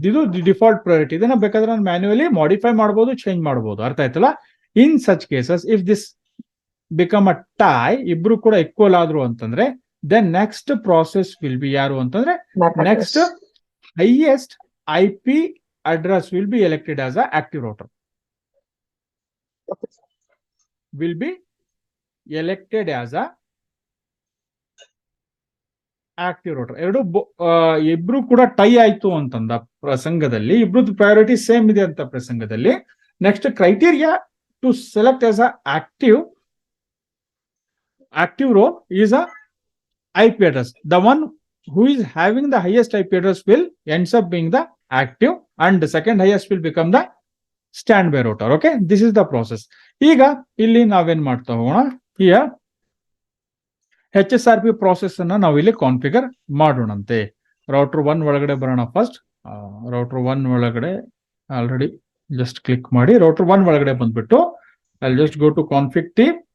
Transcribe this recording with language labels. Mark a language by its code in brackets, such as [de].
[kn] ಇದು default priority. ಇದನ್ನ ಬೇಕಾದ್ರೆ ನಾನು ಮ್ಯಾನ್ಯುಯಲಿ ಮಾಡಿಫೈ ಮಾಡಬಹುದು, ಚೇಂಜ್ ಮಾಡಬಹುದು. ಅರ್ಥ ಆಯ್ತಲ್ಲ? [en] in such cases if this become a tie, [kn] ಇಬ್ರು ಕೂಡ ಈಕ್ವಲ್ ಆದ್ರು ಅಂತಂದ್ರೆ [en] then next process will be [kn] ಯಾರು ಅಂತಂದ್ರೆ [en] Next highest IP address will be elected as a active router. Will be elected as a active router. [kn] ಇಬ್ರು ಕೂಡ tie ಆಯ್ತು ಅಂತಂದ ಪ್ರಸಂಗದಲ್ಲಿ, ಇಬ್ರದ್ದು ಪ್ರಯಾರಿಟಿ ಸೇಮ್ ಇದೆ ಅಂತ ಪ್ರಸಂಗದಲ್ಲಿ, [en] Next criteria to select as a active row is a IP address. The one who is having the highest IP address will ends up being the active and the second highest will become the standby router. Okay, this is the process. [kn] ಈಗ ಇಲ್ಲಿ ನಾವೇನ್ ಮಾಡ್ತಾ ಹೋಗೋಣ, here HSRP process ಅನ್ನ ನಾವು ಇಲ್ಲಿ configure ಮಾಡೋಣಂತೆ. Router 1 ಒಳಗಡೆ ಬರೋಣ. ಫಸ್ಟ್ ರೌಟರ್ 1 ಒಳಗಡೆ ಆಲ್ರೆಡಿ ಜಸ್ಟ್ ಕ್ಲಿಕ್ ಮಾಡಿ ರೌಟರ್ 1 ಒಳಗಡೆ ಬಂದ್ಬಿಟ್ಟು [en] I'll just go to config t.